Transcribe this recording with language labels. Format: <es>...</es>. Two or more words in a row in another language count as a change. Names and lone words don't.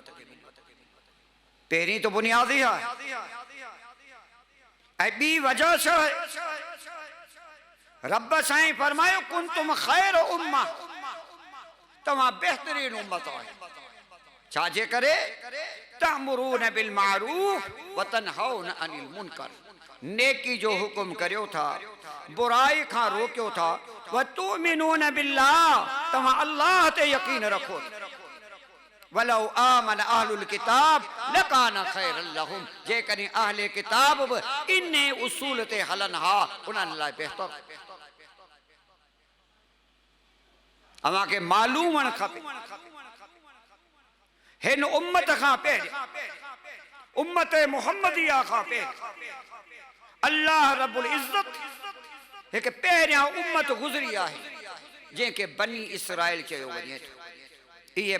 <sd>पहिरीं तो बुनियादी आहे ऐं ॿी वजह छा आहे? रब साईं फरमायो</sd> <ar>كنتم خير أمة,</ar> <sd>तव्हां बेहतरीन उम्मत आहियो। छाजे करे?</sd> <ar>تأمرون بالمعروف وتنهون عن المنكر,</ar> <sd>नेकी जो हुक्म करियो था, बुराई खां रोकियो था।</sd> <ar>وتؤمنون بالله,</ar> <sd>तव्हां अल्लाह ते यकीन रखो।</sd> <ar>ولو آمن أهل الكتاب لكان خيرا لهم,</ar> <sd>जेकॾहिं अहले किताब बि इन उसूल ते हलन हा उन्हनि लाइ बहितर। अव्हांखे मालूम हुअणु खपे हिन उम्मत खां पहिरियों, उम्मत मुहम्मदिया खां पहिरियों</sd> <ar>الله رب العزة</ar> <sd>हिकु पहिरियां उम्मत गुज़री आहे जंहिंखे बनी इसराइल चयो वञे थो।</sd>